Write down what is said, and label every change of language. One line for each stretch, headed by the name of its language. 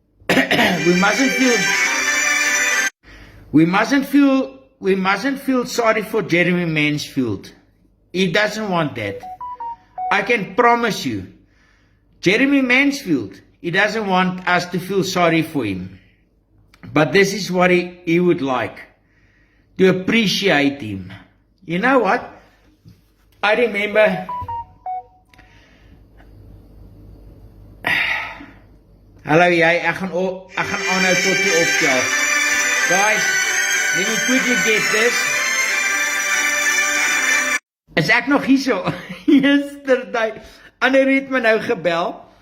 English: We mustn't feel sorry for Jeremy Mansfield. He doesn't want that. I can promise you. Jeremy Mansfield, he doesn't want us to feel sorry for him. But this is what he would like. To appreciate him. You know what? I remember
Afrikaans: hallo jy, ek gaan aanhou tot jy optel.
English: Guys, let me quickly get this.
Afrikaans: Is ek nog hier so?
English: Yesterday,
Afrikaans: Annerie het my nou gebel.